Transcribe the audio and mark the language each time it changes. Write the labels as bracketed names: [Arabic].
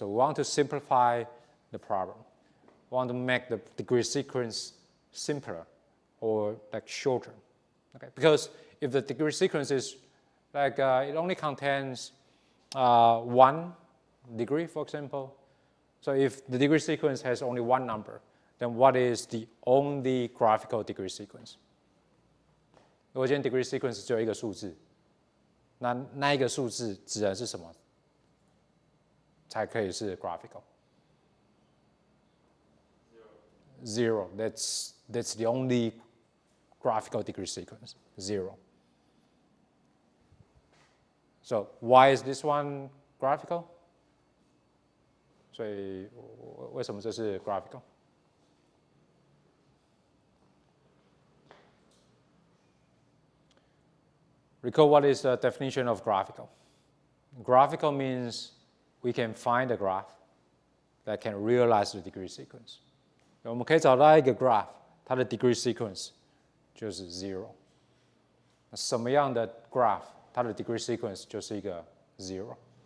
[English] So we want to simplify the problem. We want to make the degree sequence simpler or shorter, okay? Because if the degree sequence is it only contains 1 degree, for example. So if the degree sequence has only 1 number, then what is the only graphical degree sequence? [Chinese] 如果今天 degree sequence 只有一个数字，那一个数字指的是什么才可以是 graphical? [English] Zero. That's the only graphical degree sequence. 0. So why is this one graphical? [Chinese] 所以为什么这是 graphical? [English] Recall what is the definition of graphical. Graphical means we can find a graph that can realize the degree sequence. [Chinese] 我们可以找到一个 graph， 它的 degree sequence 就是 0。什么样的 graph， 它的 degree sequence 就是一个 0。